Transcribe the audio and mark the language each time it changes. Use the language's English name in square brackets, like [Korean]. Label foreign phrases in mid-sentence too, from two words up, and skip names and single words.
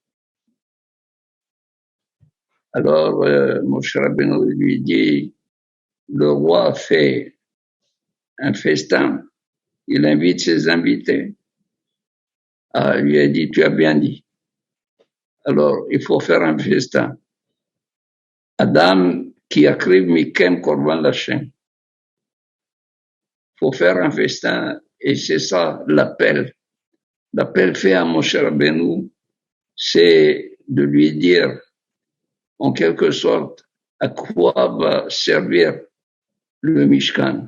[French] Alors, Moshe Rabbeinu lui dit, le roi fait un festin, il invite ses invités. Ah, il lui a dit, tu as bien dit. Alors, il faut faire un festin. [Hebrew] אדם כי יקריב מכם קרבן לה. [French] Il faut faire un festin et c'est ça l'appel. L'appel fait à Moshe Rabbeinu, c'est de lui dire, en quelque sorte, à quoi va servir le Mishkan.